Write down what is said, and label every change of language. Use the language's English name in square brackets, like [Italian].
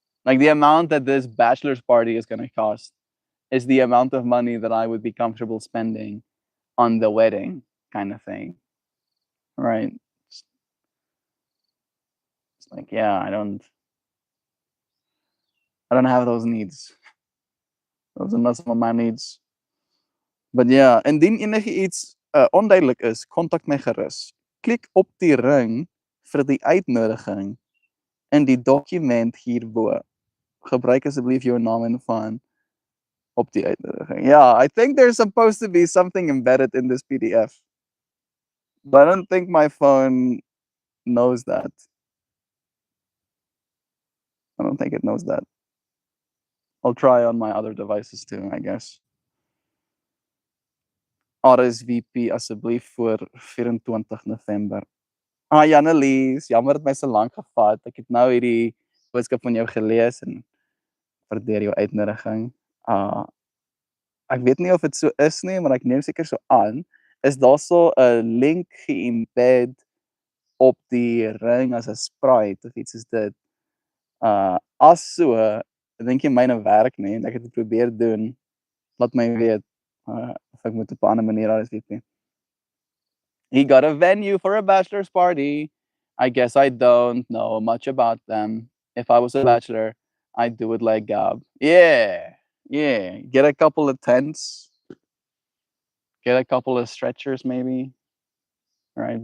[English] Like the amount that this bachelor's party is gonna cost is the amount of money that I would be comfortable spending on the wedding kind of thing, right? It's, it's like, yeah, I don't have those needs. Those are not some of my needs. [Afrikaans] But ja, indien enigiets onduidelik is, kontak my gerus. Klik op die ring vir die uitnodiging in die dokument hierbo. Gebruik asseblief jou naam en van op die uitnodiging. [English] Yeah, I think there's supposed to be something embedded in this PDF. But I don't think my phone knows that. I don't think it knows that. I'll try on my other devices too, I guess. [Afrikaans] RSVP asseblief voor 24 November. Jannelies, jammer dat my so lank gevat. Ek het nou hierdie boodskap van jou gelees en waardeer jou uitnodiging. Ek weet nie of dit so is nie, maar ek neem seker so aan. Is daar so 'n link ge-embed op die ring as 'n sprite of iets soos dit? As so, dink jy myne werk nie en ek het dit probeer doen. Laat my weet of ek moet op 'n ander manier RSVP. [English] He got a venue for a bachelor's party. I guess I don't know much about them. If I was a bachelor, I'd do it like Gab. Yeah, yeah. Get a couple of tents, get a couple of stretchers, maybe, right?